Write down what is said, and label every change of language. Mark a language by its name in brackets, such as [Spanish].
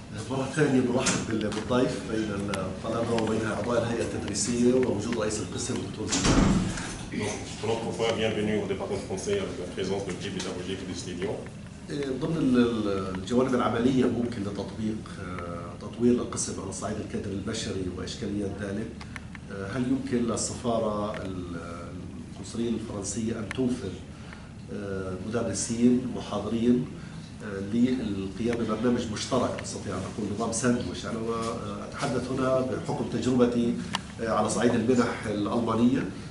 [Arabic] مرة ثانية برحب بالضيف بين الطلبة وبين أعضاء الهيئة التدريسية ووجود رئيس القسم الدكتور زيدان. [French] Une autre fois, bienvenue au département français avec la présence de l'équipe pédagogique du studio. [Arabic] ضمن الجوانب العملية ممكن لتطبيق تطوير القسم على الصعيد الكادر البشري وإشكاليات ذلك. هل يمكن للسفارة القنصلية الفرنسية أن توفر مدرسين محاضرين للقيام ببرنامج مشترك، نستطيع أن نقول نظام ساندويتش؟ أنا أتحدث هنا بحكم تجربتي على صعيد المنح الألمانية،